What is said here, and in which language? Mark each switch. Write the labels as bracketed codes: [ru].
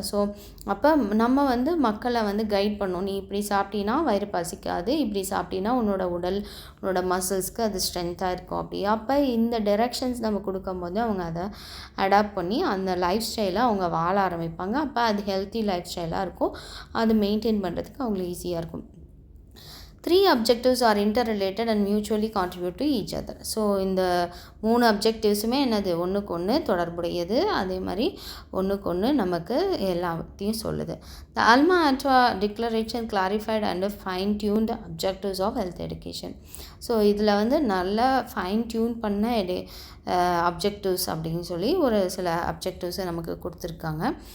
[ta] So அப்போ நம்ம வந்து மக்களை வந்து கைட் பண்ணணும். நீ இப்படி சாப்பிட்டீங்கன்னா வயிறு பசிக்காது, இப்படி சாப்பிட்டீங்கன்னா உன்னோட உடல், உன்னோட மசில்ஸ்க்கு அது ஸ்ட்ரென்த்தாக இருக்கும். அப்படி அப்போ இந்த டைரெக்ஷன்ஸ் நம்ம கொடுக்கும்போது அவங்க அதை அடாப்ட் பண்ணி அந்த லைஃப் ஸ்டைலை அவங்க வாழ ஆரம்பிப்பாங்க. அப்போ அது ஹெல்த்தி லைஃப் ஸ்டைலாக இருக்கும். அது மெயின்டைன் பண்ணுறதுக்கு அவங்களுக்கு ஈஸியாக இருக்கும். [en] 3 objectives are interrelated and mutually contribute to each other. [ta] So இந்த 3 அப்ஜெக்டிவ்ஸுமே என்னது, ஒன்றுக்கு ஒன்று தொடர்புடையது, அதே மாதிரி ஒன்றுக்கு ஒன்று நமக்கு எல்லாத்தையும் சொல்லுது. [en] The Alma Ata declaration clarified and fine tuned objectives of health education. [ta] So இதில் வந்து நல்லா ஃபைன் டியூன் பண்ண அப்ஜெக்டிவ்ஸ் அப்படின்னு சொல்லி ஒரு சில அப்ஜெக்டிவ்ஸை நமக்கு கொடுத்துருக்காங்க.